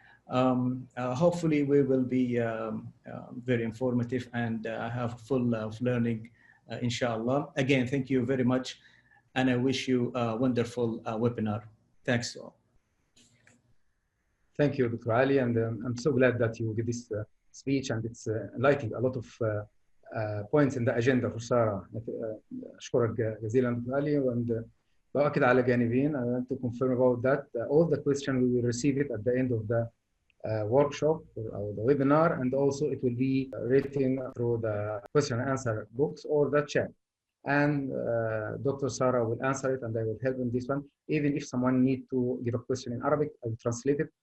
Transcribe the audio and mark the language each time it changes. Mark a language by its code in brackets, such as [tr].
[en] Hopefully we will be very informative and have full of learning, inshallah. Again, thank you very much, and I wish you a wonderful webinar. Thanks to all. Thank you, Dr. Ali, and I'm so glad that you give this speech, and it's enlightening a lot of points in the agenda for Sarah. [ar] أشكرك جزيلا Dr. Ali, and بأكد على جانبين. [en] I want to confirm about that. All the questions we will receive it at the end of the workshop or the webinar, and also it will be written through the question and answer books or the chat. And Dr. Sarah will answer it, and I will help in this one. Even if someone needs to give a question in Arabic, I will translate it.